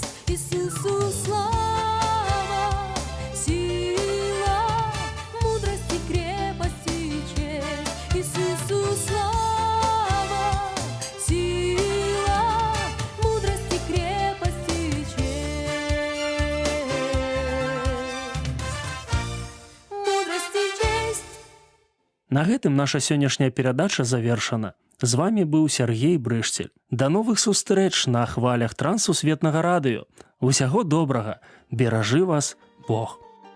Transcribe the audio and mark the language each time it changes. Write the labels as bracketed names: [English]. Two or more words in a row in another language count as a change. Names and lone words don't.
[Russian] Иисусу слава, сила, мудрость и крепость и честь. Иисусу слава, сила, мудрость и крепость и честь. Мудрость и честь. [Belarusian] На гэтым наша сённяшняя перадача завершана. З вами быў Сяргей Брышцель. Да новых сустрэч на хвалях Трансусветнага радыё. Усяго добрага. Беражы вас Бог.